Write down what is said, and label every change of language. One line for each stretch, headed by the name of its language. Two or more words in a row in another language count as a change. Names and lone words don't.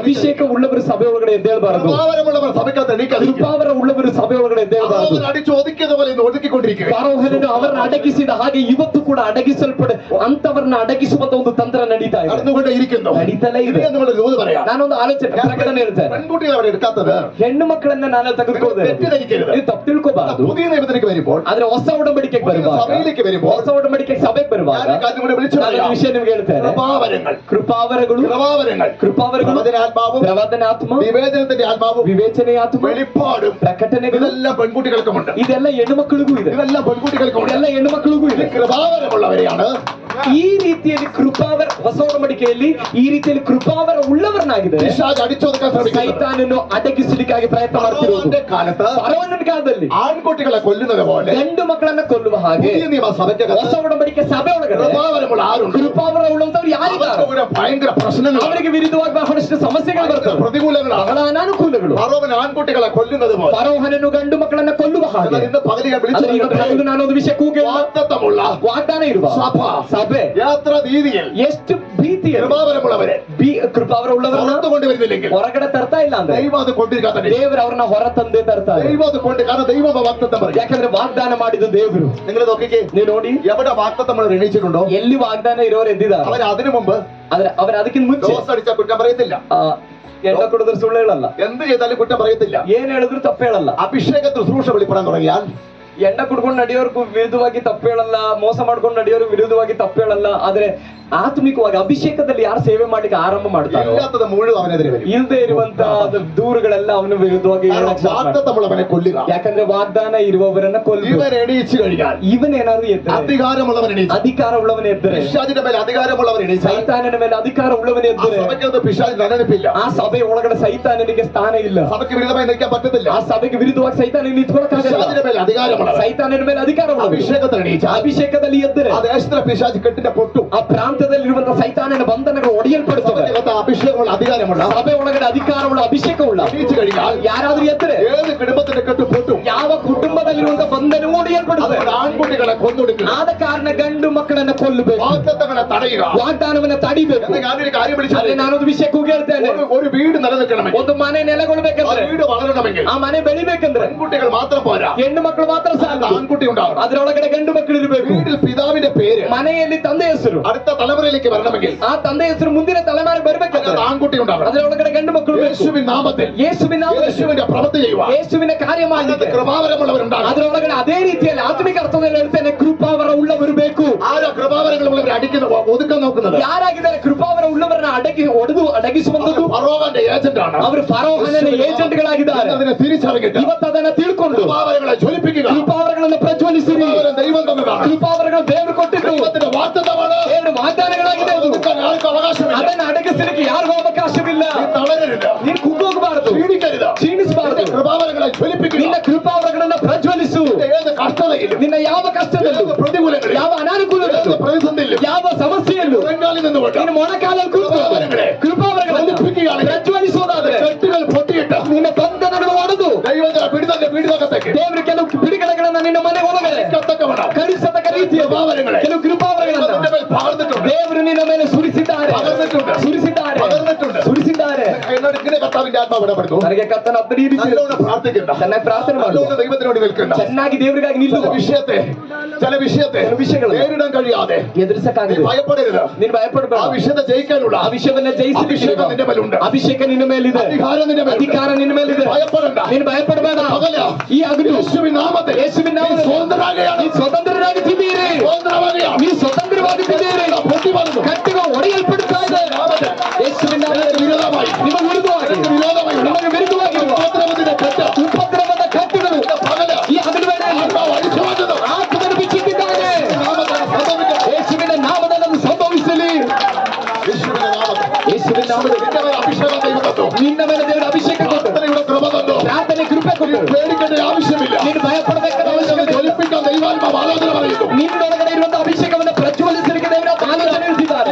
Kannada: ಅಭಿಷೇಕ ಉಳ್ಳವರು ಸಭೆ ಒಳಗಡೆ ಎದ್ದೇಳಬಾರದು.
Malayalam: കൃപാവരമുള്ളവർ സഭയ്ക്കകത്ത് എണീക്കാതിരിക്കുക.
Kannada: ಕೃಪಾವರ ಉಳ್ಳವರು ಸಭೆ ಒಳಗಡೆ ಎದ್ದೇಳಬಾರದು.
Malayalam: അവൻ അടിച്ചു ഒതുക്കിയത് പോലെ ഇന്ന് ഒതുക്കിക്കൊണ്ടിരിക്കുക.
Kannada: ಫರೋಹನನ್ನು ಅವರನ್ನ ಅಡಗಿಸಿದ ಹಾಗೆ ಇವತ್ತು ಕೂಡ ಅಡಗಿಸಲ್ಪಡ ಅಂತವರನ್ನ ಅಡಗಿಸುವಂತ ಒಂದು ತಂತ್ರ ನಡೀತಾ ಇದೆ,
Malayalam: നടന്നുകൊണ്ടേ ഇരിക്കുന്നു.
Kannada: ನಡೀತಲೇ ಇದೆ.
Malayalam: നമ്മൾ ദൂത് പറയാം.
Kannada: ನಾನೊಂದು ಆಲೋಚನೆ ಪ್ರಕಟಣೆ ಹೇಳ್ತೇನೆ.
Malayalam: പെൺകുട്ടികളെ അവിടെ എടുക്കാത്തത്
Kannada: ಹೆಣ್ಣು ಮಕ್ಕಳನ್ನ ನಾನು ತೆಗೆದುಕೊಳ್ಳದೆ
Malayalam: തെറ്റിദ്ധരിക്കരുത്.
Kannada: ನೀವು ತಪ್ಪು ತಿಳ್ಕೋಬಾರದು.
Malayalam: പുതിയ നിയമത്തിലേക്ക് വരുമ്പോൾ,
Kannada: ಆದ್ರೆ ಹೊಸ ಒಡಂಬಡಿಕೆಗೆ ಬರುವಾಗ,
Malayalam: സഭയിലേക്ക് വരുമ്പോൾ,
Kannada: ಹೊಸ ಒಡಂಬಡಿಕೆಗೆ ಸಭೆಗೆ ಬರುವಾಗ
Malayalam: ഞാൻ കാര്യം കൂടെ വിളിച്ചു
Kannada: ನಾನು
Malayalam: പറയാം.
Kannada: ಈ ವಿಷಯ ನಿಮ್ಗೆ ಹೇಳ್ತೇನೆ.
Malayalam: കൃപാവരങ്ങൾ,
Kannada: ಕೃಪಾವರಗಳು,
Malayalam: കൃപാവരങ്ങൾ, പ്രവചനാത്മാവും,
Kannada: ಪ್ರವಾದನಾತ್ಮ,
Malayalam: വിവേചനത്തിന്റെ ആത്മാവും,
Kannada: ವಿವೇಚನೆಯ ಆತ್ಮ,
Malayalam: വെളിപ്പാടും,
Kannada: ಪ್ರಕಟಣೆಗಳು,
Malayalam: ഇതെല്ലാം പെൺകുട്ടികൾക്കുമുണ്ട്.
Kannada: ಇದೆಲ್ಲ ಹೆಣ್ಣು ಮಕ್ಕಳಿಗೂ ಇದೆ.
Malayalam: ഇതെല്ലാം പെൺകുട്ടികൾക്കുമുണ്ട്.
Kannada: ಇದೆಲ್ಲ ಹೆಣ್ಣು ಮಕ್ಕಳಿಗೂ ಇದೆ.
Malayalam: കൃപാവരമുള്ളവരെയാണ്
Kannada: ಈ ರೀತಿಯಲ್ಲಿ ಕೃಪಾವರ, ಹೊಸ ಒಡಂಬಡಿಕೆಯಲ್ಲಿ ಈ ರೀತಿಯಲ್ಲಿ ಕೃಪಾವರ ಉಳ್ಳವರನ್ನಾಗಿದೆ
Malayalam: പിശാച് അടിച്ചൊതുക്കാൻ ശ്രമിക്കുന്നത്.
Kannada: ಸೈತಾನನ್ನು ಅಡಗಿಸಲಿಕ್ಕಾಗಿ ಪ್ರಯತ್ನ ಮಾಡ್ತಿರೋದು.
Malayalam: ഫറവോന്റെ കാലത്ത്
Kannada: ಫರೋಹನ ಕಾಲದಲ್ಲಿ
Malayalam: ആൺകുട്ടികളെ കൊല്ലുന്നത് പോലെ
Kannada: ಗಂಡು ಮಕ್ಕಳನ್ನ ಕೊಲ್ಲುವ ಹಾಗೆ
Malayalam: പുതിയ നിയമ
Kannada: ಹೊಸ
Malayalam: സഭയ്ക്കകത്ത്
Kannada: ಒಡಂಬಡಿಕೆ ಸಭೆ ಒಳಗಡೆ
Malayalam: കൃപാവരമുള്ള ആരുണ്ട്?
Kannada: ಕೃಪಾವರ ಉಳ್ಳಂತವ್ರು ಯಾರಿದ್ದಾರೆ?
Malayalam: അവർക്ക് ഇവിടെ ഭയങ്കര പ്രശ്നങ്ങൾ,
Kannada: ಅವರಿಗೆ ವಿರುದ್ಧವಾಗಿ ಬಹಳಷ್ಟು ಸಮಸ್ಯೆಗಳು ಬರ್ತವೆ,
Malayalam: പ്രതികൂലങ്ങളാണ്.
Kannada: ಬಹಳ ಅನಾನುಕೂಲಗಳು.
Malayalam: ഫറവോൻ ആൺകുട്ടികളെ കൊല്ലുന്നത് പോലെ
Kannada: ಫರೋಹನನ್ನು ಗಂಡು ಮಕ್ಕಳನ್ನ ಕೊಲ್ಲುವ ಹಾಗೆ.
Malayalam: എന്നാൽ ഇന്ന് പകലികൾ
Kannada: ಆದ್ರೆ ಇವತ್ತು
Malayalam: വിളിച്ചു
Kannada: ನಾನೊಂದು ವಿಷಯ ಕೂಗಿಲ್ಲ.
Malayalam: വാഗ്ദത്തമുള്ള
Kannada: ವಾಗ್ದಾನ ಇರುವ ಸಭೆ
Malayalam: യാത്ര രീതിയിൽ
Kannada: ಎಷ್ಟು ಭೀತಿಯ
Malayalam: കൃപാവരമുള്ളവരെ
Kannada: ಕೃಪಾವರ ಉಳ್ಳವರನ್ನ
Malayalam: പുറത്തു കൊണ്ടുവരുന്നില്ലെങ്കിൽ
Kannada: ಹೊರಗಡೆ ತರ್ತಾ ಇಲ್ಲ ಅಂದ್ರೆ
Malayalam: ദൈവം അത് കൊണ്ടിരിക്കാത്ത
Kannada: ದೇವರು ಅವ್ರನ್ನ ಹೊರ ತಂದೆ ತರ್ತಾರೆ.
Malayalam: ദൈവം അത് കൊണ്ട്, കാരണം ദൈവം വാഗ്ദത്തം പറയും.
Kannada: ಯಾಕಂದ್ರೆ ವಾಗ್ದಾನ ಮಾಡಿದ್ದು ದೇವರು.
Malayalam: നിങ്ങൾ നോക്കിക്കേ,
Kannada: ನೀವು ನೋಡಿ
Malayalam: എവിടെ വാഗ്ദത്തം നമ്മൾ എണീച്ചിട്ടുണ്ടോ
Kannada: ಎಲ್ಲಿ ವಾಗ್ದಾನ ಇರೋರು ಎದ್ದಿದ್ದಾರೆ.
Malayalam: അവർ അതിനു മുമ്പ്
Kannada: ಆದ್ರೆ അവർ ಅದಕ್ಕಿಂತ ಮುಂಚೆ
Malayalam: ഡോസ് അടിച്ചാൽ കുറ്റം പറയത്തില്ല.
Kannada: ಎಣ್ಣ ಕುಡಿದ್ರೆ ಸುಳ್ಳು ಹೇಳಲ್ಲ,
Malayalam: എന്ത് ചെയ്താലും കുറ്റം പറയത്തില്ല.
Kannada: ಏನ್ ಹೇಳಿದ್ರು ತಪ್ಪು ಹೇಳಲ್ಲ.
Malayalam: അഭിഷേക ശുശ്രൂഷ വെളിപ്പെടാൻ തുടങ്ങിയാൽ
Kannada: ಎಣ್ಣ ಕುಡ್ಕೊಂಡು ನಡೆಯೋರ್ಗೂ ವಿರುದ್ಧವಾಗಿ ತಪ್ಪು ಹೇಳಲ್ಲ, ಮೋಸ ಮಾಡ್ಕೊಂಡು ನಡೆಯೋರು ವಿರುದ್ಧವಾಗಿ ತಪ್ಪು ಹೇಳಲ್ಲ. ಆದ್ರೆ ಆತ್ಮಿಕವಾಗಿ ಅಭಿಷೇಕದಲ್ಲಿ ಯಾರು ಸೇವೆ ಮಾಡ್ಲಿಕ್ಕೆ ಆರಂಭ ಮಾಡ್ತಾರೋ
Malayalam: ഇല്ലാത്തത് മുഴുവൻ അവനെതിരെ വരും.
Kannada: ಇಲ್ಲದೆ ಇರುವಂತ ದೂರುಗಳೆಲ್ಲ ಅವನ ವಿರುದ್ಧವಾಗಿ ಹೇಳಕ್ start ಮಾಡ್ತಾರೆ.
Malayalam: വാഗ്ദത്തമുള്ളവനെ കൊല്ലുക.
Kannada: ಯಾಕಂದ್ರೆ ವಾಗ್ದಾನ ಇರುವವರನ್ನ ಕೊಲ್ಲು.
Malayalam: ഇവൻ എണീച്ചു കഴിഞ്ഞാൽ,
Kannada: ಇವನೇನಾದ್ರೂ ಎದ್ದರೆ,
Malayalam: അധികാരമുള്ളവൻ എണീച്ചു,
Kannada: ಅಧಿಕಾರ ಉಳ್ಳವನ ಎದ್ದರೆ,
Malayalam: പിശാചിന്റെ മേലെ അധികാരമുള്ളവൻ എണീച്ചാൽ
Kannada: ಸೈತಾನನ ಮೇಲೆ ಅಧಿಕಾರ ಉಳ್ಳವನ
Malayalam: ആ
Kannada: ಎದ್ದರೆ
Malayalam: സഭയ്ക്കകത്ത് പിശാച് നിലനിൽപ്പില്ല.
Kannada: ಆ ಸಭೆ ಒಳಗಡೆ ಸೈತಾನನಿಗೆ ಸ್ಥಾನ ಇಲ್ಲ.
Malayalam: സഭയ്ക്ക് വിരുദ്ധമായി നിൽക്കാൻ പറ്റത്തില്ല.
Kannada: ಆ ಸಭೆಗೆ ವಿರುದ್ಧವಾಗಿ ಸೈತಾನ ನಿಂತ್ಕೊಳಕ್ಕಾಗಲ್ಲ.
Malayalam: പിശാചിന്റെ മേലെ അധികാരമുള്ളവൻ
Kannada: ಸೈತಾನನ ಮೇಲೆ ಅಧಿಕಾರ ಉಳ್ಳವನು
Malayalam: അഭിഷേകത്തിൽ എണീച്ചാൽ
Kannada: ಅಭಿಷೇಕದಲ್ಲಿ ಎದ್ದರೆ
Malayalam: ആ ദേശത്തിലെ പിശാച് കെട്ടിന്റെ പൊട്ടും.
Kannada: ಆ ಪ್ರಾಂತದಲ್ಲಿರುವಂತಹ ಸೈತಾನನ ಬಂಧನಗಳು ಒಡೆಯಲ್ಪಡುತ್ತವೆ.
Malayalam: സഭയ്ക്കകത്ത് അഭിഷേകമുള്ള അധികാരമുള്ള
Kannada: ಸಭೆ ಒಳಗಡೆ ಅಧಿಕಾರವುಳ್ಳ ಅಭಿಷೇಕವುಳ್ಳ
Malayalam: എണീച്ചു കഴിഞ്ഞാൽ
Kannada: ಯಾರಾದ್ರೂ ಎದ್ದರೆ
Malayalam: ഏത് കുടുംബത്തിന്റെ കെട്ട് പൊട്ടും.
Kannada: ಯಾವ ಕುಟುಂಬದಲ್ಲಿರುವಂತಹ ಬಂಧನವೂ ಒಡೆಯಲ್ಪಡುತ್ತದೆ.
Malayalam: അതുകൊണ്ട് ആൺകുട്ടികളെ കൊന്നൊടുക്കുക,
Kannada: ಆದ ಕಾರಣ ಗಂಡು ಮಕ್ಕಳನ್ನ ಕೊಲ್ಲಬೇಕು,
Malayalam: വാഗ്ദത്തങ്ങളെ തടയുക.
Kannada: ವಾಗ್ದಾನವನ್ನ ತಡಿಬೇಕು.
Malayalam: എന്ന് ഞാനൊരു കാര്യം
Kannada: ಆದ್ರೆ
Malayalam: വിളിച്ചു,
Kannada: ನಾನೊಂದು ವಿಷಯಕ್ಕೂ ಹೇಳ್ತೇನೆ.
Malayalam: ഒരു വീട് നിലനിൽക്കണമെങ്കിൽ,
Kannada: ಒಂದು ಮನೆ
Malayalam: ആ
Kannada: ನೆಲೆಗೊಳ್ಬೇಕಂದ್ರೆ,
Malayalam: വീട് വളരണമെങ്കിൽ
Kannada: ಆ ಮನೆ ಬೆಳಿಬೇಕಂದ್ರೆ
Malayalam: പെൺകുട്ടികൾ മാത്രം പോരാ,
Kannada: ಹೆಣ್ಣು ಮಕ್ಕಳು ಮಾತ್ರ ಸಾಕು.
Malayalam: ആൺകുട്ടി ഉണ്ടാകണം.
Kannada: ಅದರೊಳಗಡೆ ಗಂಡು ಮಕ್ಕಳು ಇರಬೇಕು.
Malayalam: വീട്ടിൽ പിതാവിന്റെ പേര്
Kannada: ಮನೆಯಲ್ಲಿ ತಂದೆ ಹೆಸರು,
Malayalam: അടുത്ത തലമുറയിലേക്ക് വരണമെങ്കിൽ
Kannada: ಆ ತಂದೆ ಹೆಸರು ಮುಂದಿನ ತಲೆಮಾರಿಗೆ ಬರ್ಬೇಕಾದ್ರೆ
Malayalam: അതിനകത്ത് ആൺകുട്ടി ഉണ്ടാകണം.
Kannada: ಅದರೊಳಗಡೆ ಗಂಡು ಮಕ್ಕಳು ಬೇಕು.
Malayalam: യേശുവിൻ നാമത്തിൽ
Kannada: ಯೇಸುವಿನ ನಾಮದಲ್ಲಿ
Malayalam: യേശുവിന്റെ പ്രവൃത്തി ചെയ്യുവാൻ
Kannada: ಯೇಸುವಿನ ಕಾರ್ಯ
Malayalam: അതിനകത്ത്
Kannada: ಮಾಡಲಿಕ್ಕೆ
Malayalam: കൃപാവരമുള്ളവരുണ്ടാകണം.
Kannada: ಅದರೊಳಗಡೆ ಅದೇ ರೀತಿಯಲ್ಲಿ ಆತ್ಮಿಕ ಅರ್ಥದಲ್ಲಿ ಹೇಳ್ತೇನೆ, ಕೃಪಾವರ ಉಳ್ಳವರು ಬೇಕು.
Malayalam: ആരാ കൃപാവരങ്ങളുള്ളവരെ അടിക്കുന്ന ഒതുക്കാൻ നോക്കുന്നത്?
Kannada: ಯಾರಾಗಿದ್ದಾರೆ ಕೃಪಾವರ ಉಳ್ಳವರನ್ನ ಅಡಗಿಸುವಂತದ್ದು?
Malayalam: ഫറോവന്റെ ഏജന്റ് ആണ്.
Kannada: ಅವರು ಫರೋಹನ ಏಜೆಂಟ್ಗಳಾಗಿದ್ದಾರೆ.
Malayalam: അതിനെ തിരിച്ചറിഞ്ഞിട്ട്
Kannada: ಇವತ್ತು ಅದನ್ನ ತಿಳ್ಕೊಂಡು
Malayalam: കൃപാവരങ്ങളെ ജ്വലിപ്പിക്കുക.
Kannada: ಕೃಪಾವರಗಳನ್ನು ಪ್ರಜ್ವಲಿಸಿರಿ.
Malayalam: കൃപാവരം ദൈവം തന്നതാണ്.
Kannada: ಕೃಪಾವರಗಳು ದೇವರು ಕೊಟ್ಟಿದ್ದು,
Malayalam: ദൈവത്തിന്റെ വാഗ്ദത്തമാണ്.
Kannada: ದೇವರು ವಾಗ್ದಾನಗಳಾಗಿದೆ. ಅದು
Malayalam: ഒതുക്കാൻ ആർക്കും അവകാശമില്ല.
Kannada: ಅದನ್ನ ಅಡಗಿಸಲಿಕ್ಕೆ ಯಾರಿಗೂ ಅವಕಾಶವಿಲ್ಲ.
Malayalam: നീ തളരരുത്,
Kannada: ನೀನು ಕುಗ್ಗೋಗಬಾರದು,
Malayalam: ക്ഷീണിക്കരുത്.
Kannada: ಕ್ಷೀಣಿಸಬಾರದು.
Malayalam: കൃപാവരങ്ങളെ ജ്വലിപ്പിക്കുക.
Kannada: ನಿನ್ನ ಕೃಪಾವರಗಳನ್ನ ಪ್ರಜ್ವಲಿಸು.
Malayalam: ഏത് കഷ്ടതയിലും,
Kannada: ನಿನ್ನ ಯಾವ ಕಷ್ಟದಲ್ಲೂ,
Malayalam: ഏത് പ്രതികൂലങ്ങളിലും,
Kannada: ಯಾವ ಅನಾನುಕೂಲದಲ್ಲೂ,
Malayalam: ഏത് പ്രതിസന്ധിയിലും,
Kannada: ಯಾವ ಸಮಸ್ಯೆಯಲ್ಲೂ
Malayalam: മുഴങ്കാലിൽ നിന്നുകൊണ്ട്
Kannada: ನೀನು ಮೊಣಕಾಲಲ್ಲಿ ಕೂತು ಕೃಪಾವರಗಳನ್ನು ಪ್ರಜ್ವಲಿಸುವುದಾದರೆ
Malayalam: കെട്ടുകൾ പൊട്ടിയിട്ട്
Kannada: ನಿನ್ನ ಬಂಧನಗಳು ಒಡೆದು
Malayalam: ദൈവത്തിന്റെ പിടിതകത്തേക്ക്
Kannada: ದೇವರು ಕೆಲವು ಬಿಡುಗಡೆಗಳನ್ನ ನಿನ್ನ ಮನೆ ಒಳಗಡೆ
Malayalam: കത്തക്കവണം.
Kannada: ಕಳಿಸತಕ್ಕ ರೀತಿಯ
Malayalam: കൃപാവരങ്ങളെ
Kannada: ಕೆಲವು ಕೃಪಾವರಗಳನ್ನ
Malayalam: നിന്റെ മേൽ പകർന്നിട്ടുണ്ട്.
Kannada: ದೇವರು ನಿನ್ನ ಮೇಲೆ ಸುರಿಸಿದ್ದಾರೆ,
Malayalam: പകർന്നിട്ടുണ്ട്.
Kannada: ಸುರಿಸಿದ್ದಾರೆ,
Malayalam: പകർന്നിട്ടുണ്ട്.
Kannada: സുരിಸಿದ್ದಾರೆ.
Malayalam: എന്നോട് ഇങ്ങനെ കർത്താവിന്റെ ആത്മാവ് ഇടപെടുന്നു.
Kannada: ನನಗೆ ಕರ್ತನ ಅಪ್ಪ ಈ ರೀತಿ
Malayalam: നല്ലോണം പ്രാർത്ഥിക്കണ്ട,
Kannada: ಚೆನ್ನಾಗಿ ಪ್ರಾರ್ಥನೆ ಮಾಡು,
Malayalam: നല്ലോണം ദൈവത്തിനോട് നിൽക്കണ്ട.
Kannada: ಚೆನ್ನಾಗಿ ದೇವರಿಗಾಗಿ ನಿಲ್ಲು.
Malayalam: ചില വിഷയത്തെ നേരിടാൻ കഴിയാതെ നീ
Kannada: ಎದುರಿಸಕ್ಕಾಗದು,
Malayalam: ഭയപ്പെടരുത്.
Kannada: ನೀನು ಭಯಪಡಬೇಡ.
Malayalam: ആ വിഷയത്തെ ജയിക്കാനുള്ള
Kannada: ಆ ವಿಷಯವನ್ನ ಜಯಿಸಲಿಕ್ಕೆ
Malayalam: അഭിഷേകം നിന്റെ മേലുണ്ട്.
Kannada: ಅಭಿಷೇಕ ನಿನ್ನ ಮೇಲಿದೆ,
Malayalam: അധികാരം നിന്റെ മേലുണ്ട്.
Kannada: ಅಧಿಕಾರ ನಿನ್ನ ಮೇಲಿದೆ.
Malayalam: ഭയപ്പെടണ്ട.
Kannada: ನೀನು ಭಯಪಡಬೇಡ.
Malayalam: പകല
Kannada: ಈ ಹಗಲು
Malayalam: യേശുവിൻ നാമത്തിൽ
Kannada: ಯೇಸುವಿನ ನಾಮದಲ್ಲಿ
Malayalam: സ്വതന്ത്രരാകുകയാണ്.
Kannada: ನೀನು ಸ್ವತಂತ್ರರಾಗಿದ್ದೀರಿ,
Malayalam: സ്വതന്ത്രരാകുകയാണ്.
Kannada: ನೀನು ಸ್ವತಂತ್ರವಾಗಿದ್ದೀರಿ.
Malayalam: പൊട്ടി വന്നു
Kannada: ಕಟ್ಟಿಗೆ ಒಡೆಯಲ್ಪಡುತ್ತಾ ಇದೆ.
Malayalam: നാമത്തിൽ
Kannada: ಯೇಸುವಿನ ನಾಮದಲ್ಲಿ
Malayalam: വിരോധമായി
Kannada: ನಿಮಗೆ ವಿರುದ್ಧವಾಗಿ,
Malayalam: വിരോധമായി
Kannada: ನಿಮಗೆ ವಿರುದ್ಧವಾಗಿರುವ
Malayalam: ഉപദ്രവത്തിന്റെ കെട്ട്
Kannada: ಉಪದ್ರವದ ಕಟ್ಟುಗಳು
Malayalam: പകല
Kannada: ಈ ಹಗಲು ವೇಳೆಯಲ್ಲಿ
Malayalam: ആത്മാവ് അടിച്ചു മാറ്റുന്നു.
Kannada: ಆತ್ಮನು ಬಿಚ್ಚಿಟ್ಟಿದ್ದಾನೆ.
Malayalam: നാമത്തിൽ സംഭവിക്കട്ടെ.
Kannada: ಯೇಸುವಿನ ನಾಮದಲ್ಲಿ ಅದು ಸಂಭವಿಸಲಿ.
Malayalam: യേശുവിന്റെ നാമത്തിൽ
Kannada: ಯೇಸುವಿನ ನಾಮದಲ್ಲಿ
Malayalam: നിന്റെ മേൽ അഭിഷേകം ദൈവം തന്നു.
Kannada: ನಿನ್ನ ಮೇಲೆ ದೇವರ ಅಭಿಷೇಕ ಕೊಟ್ಟು,
Malayalam: പ്രാർത്ഥനയുടെ കൃപ തന്നു.
Kannada: ಪ್ರಾರ್ಥನೆ ಕೃಪೆ ಕೊಟ್ಟು,
Malayalam: പേടിക്കേണ്ട ആവശ്യമില്ല.
Kannada: ನೀನು ಭಯಪಡಬೇಕಾದ
Malayalam: ദൈവത്തെ
Kannada: ಅವಶ್ಯಕತೆ ಇಲ್ಲ.
Malayalam: ജ്വലിപ്പിക്കാൻ ദൈവാത്മാവ് ആലോചന പറയുന്നു.
Kannada: ನಿನ್ನೊಳಗಡೆ ಇರುವಂತಹ ಅಭಿಷೇಕವನ್ನು ಪ್ರಜ್ವಲಿಸಲಿಕ್ಕೆ ದೇವರ ಆಲೋಚನೆ ಇರಿಸಿದ್ದಾರೆ.